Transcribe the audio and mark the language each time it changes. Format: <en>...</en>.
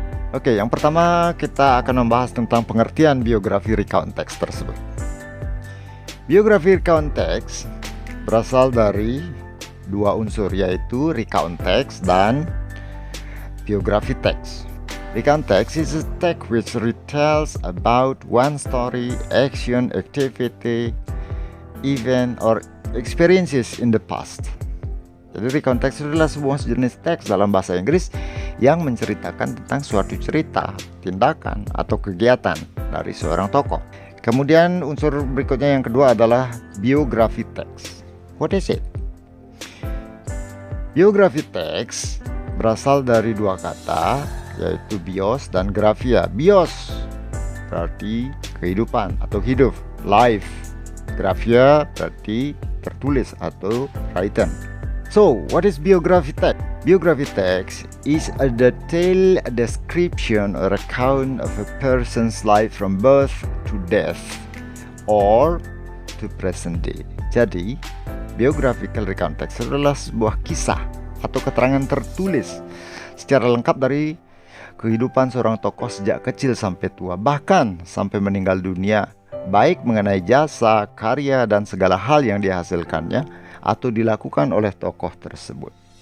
<id>Oke, yang pertama kita akan membahas tentang pengertian biografi recount text tersebut. Biografi recount text berasal dari dua unsur, yaitu recount text dan biography text.</id> <en>Recount text is a text which retells about one story, action, activity, event, or experiences in the past.</en> <id>Jadi recount text adalah sebuah jenis teks dalam bahasa Inggris yang menceritakan tentang suatu cerita, tindakan, atau kegiatan dari seorang tokoh. Kemudian unsur berikutnya yang kedua adalah biography text.</id> <en>What is it?</en> <id>Biography text berasal dari dua kata, yaitu bios dan graphia. Bios berarti kehidupan atau hidup, life. Graphia berarti tertulis atau written.</id> <en>So, what is biography text? Biography text is a detailed description or account of a person's life from birth to death or to present day.</en> <id>Jadi, biographical recount text adalah sebuah kisah atau keterangan tertulis secara lengkap dari kehidupan seorang tokoh sejak kecil sampai tua, bahkan sampai meninggal dunia, baik mengenai jasa, karya, dan segala hal yang dihasilkannya atau dilakukan oleh tokoh tersebut.</id>